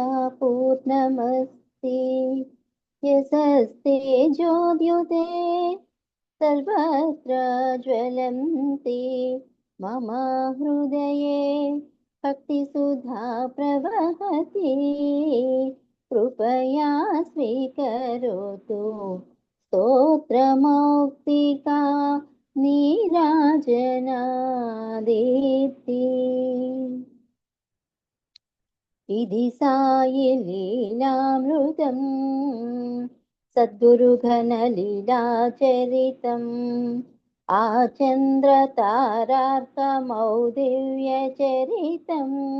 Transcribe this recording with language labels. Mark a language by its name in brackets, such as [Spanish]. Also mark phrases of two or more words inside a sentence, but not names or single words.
[Sanskrit] పూర్ణమస్తి యశస్తే జ్యోద్యుతే सर्वत्र ज्वलन्ति मम हृदये भक्तिसुधा प्रवहति कृपया स्वीकरोतु स्तोत्रमौक्तिका नीराजनादीप्ति [Telugu] ఇది సాయి లీలామృతం సద్గురుఘన లీలాచరితం ఆచంద్ర తారార్కమౌదివ్య చరితం